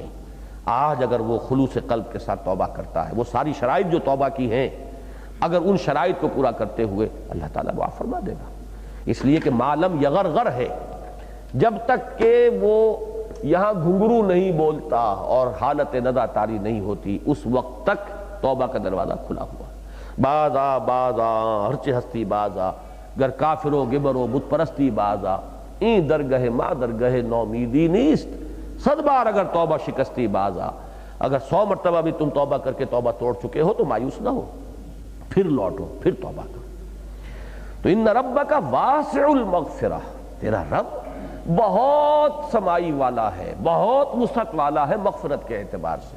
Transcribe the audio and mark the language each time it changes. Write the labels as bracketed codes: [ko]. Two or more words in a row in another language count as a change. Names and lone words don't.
[ur] آج اگر وہ خلوص قلب کے ساتھ توبہ کرتا ہے، وہ ساری شرائط جو توبہ کی ہیں، اگر ان شرائط کو پورا کرتے ہوئے، اللہ تعالیٰ معاف فرما دے گا۔ اس لیے کہ [ar] معلم یغرغر [ur] ہے، جب تک کہ وہ یہاں گھنگرو نہیں بولتا اور حالت ندا طاری نہیں ہوتی، اس وقت تک توبہ کا دروازہ کھلا ہوا۔ [fa] بازا بازا ہرچ ہستی بازا، گر کافرو گبرو بت پرستی بازا، این درگہ ما درگہ نومیدی نیست، 100 بار اگر توبہ شکستی بازا۔ [ur] اگر 100 مرتبہ بھی تم توبہ کر کے توبہ توڑ چکے ہو تو مایوس نہ ہو، پھر لوٹو، پھر توبہ کرو۔ تو [ar] ان ربک واسع المغفرہ، [ur] تیرا رب بہت سمائی والا ہے، بہت وسعت والا ہے مغفرت کے اعتبار سے۔